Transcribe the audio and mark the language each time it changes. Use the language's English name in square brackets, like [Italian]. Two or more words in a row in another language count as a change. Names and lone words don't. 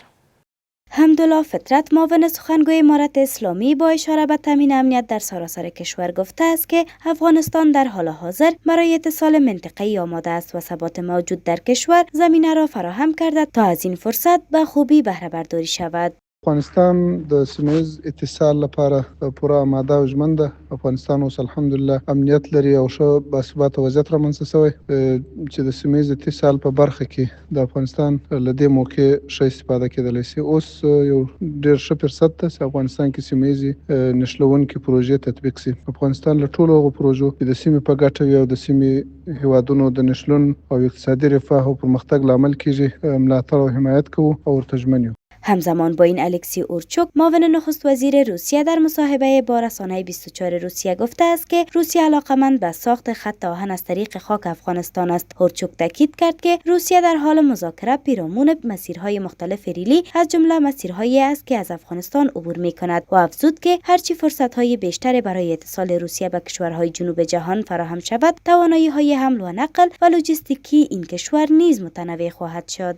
[Persian] حمدالله فطرت معاون سخنگوی امارت اسلامی با اشاره به تامین امنیت در سراسر کشور گفته است که افغانستان در حال حاضر برای اتصال منطقه‌ای آماده است و ثبات موجود در کشور زمینه را فراهم کرده تا از این فرصت به خوبی بهره برداری شود. [Pashto] افغانستان د سیمه‌ایز اتصال لپاره پوره آماده او ژمن ده. افغانستان اوس الحمدلله امنیت لري او ښه باثباته وضعیت رامنځته شوی چې د سیمه‌ایز اتصال په برخه کې د افغانستان له دې موقع ښه استفاده کېدلی شي. اوس یو ډېر ښه فرصت ده چې افغانستان کې سیمه‌ایز نښلونکې پروژې تطبیق شي. افغانستان له ټولو هغو پروژو چې د سیمې په ګټه وي او د سیمې هیوادونو د نښلون او اقتصادي رفاه او پرمختګ لامل کیږي ملاتړ او حمایت کوو او ورته ژمن یو. [Persian] همزمان با این الکسی اورچوک معاون نخست وزیر روسیه در مصاحبه با رسانه 24 روسیه گفته است که روسیه علاقمند به ساخت خط آهن از طریق خاک افغانستان است. اورچوک تاکید کرد که روسیه در حال مذاکره پیرامون مسیرهای مختلف ریلی از جمله مسیرهایی است که از افغانستان عبور می‌کند و افزود که هرچی فرصت‌های بیشتری برای اتصال روسیه به کشورهای جنوب جهان فراهم شود، توانایی‌های حمل و نقل و لوجستیکی این کشور نیز متنوع خواهد شد.